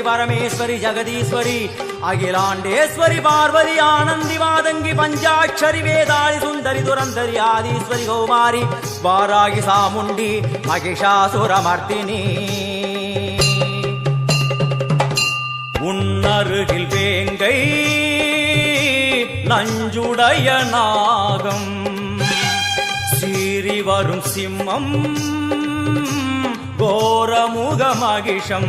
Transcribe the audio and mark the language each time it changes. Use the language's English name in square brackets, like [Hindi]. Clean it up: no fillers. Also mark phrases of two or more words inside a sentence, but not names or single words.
[Sanskrit] परमेश्वरी जगदीश्वरी अखिलांडेश्वरी पार्वती आनंदी वादंगी पंचाक्षरी वेदाली सुंदरी दुरंदरी आदीश्वरी कौमारी वारागी सामुंडी महिषासुरमर्दिनी. [Tamil] உன்னருகில் வேங்கை நஞ்சுடைய நாகம் சீறி வரும் சிம்மம் கோரமுக மகிஷம்.